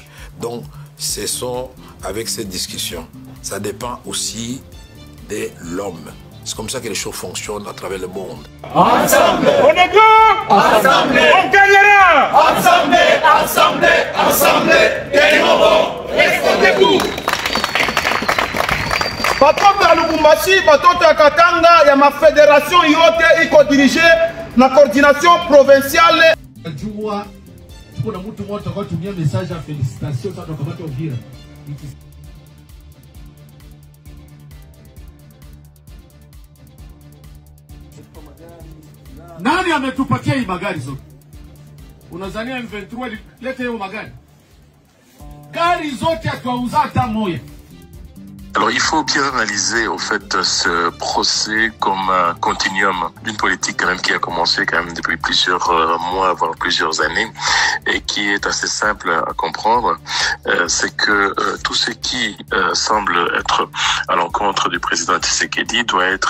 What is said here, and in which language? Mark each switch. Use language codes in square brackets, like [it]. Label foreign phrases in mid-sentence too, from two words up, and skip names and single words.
[fr] Donc, ce sont avec cette discussion. Ça dépend aussi de l'homme. C'est comme ça que les choses fonctionnent à travers le monde. Ensemble, on est deux. Ensemble, on gagnera. Ensemble, ensemble, ensemble, gagnons. Restons debout. [sw] Bato ya Lubumbashi, bato ya Katanga, ya ma fédération yote iko dirigé na [fr] coordination provinciale. [sw] Jua kuna mtu mmoja kwa tumia message ya félicitations kwa kamati ya Uvira. Nani ametupatia hii magari zote? Unazania M23 lete hiyo magari? Gari zote atauza hata moja. [fr] Alors, il faut bien analyser, au fait, ce procès comme un continuum d'une politique quand même qui a commencé quand même depuis plusieurs mois, voire plusieurs années, et qui est assez simple à comprendre. C'est que tout ce qui semble être à l'encontre du président Tshisekedi doit être...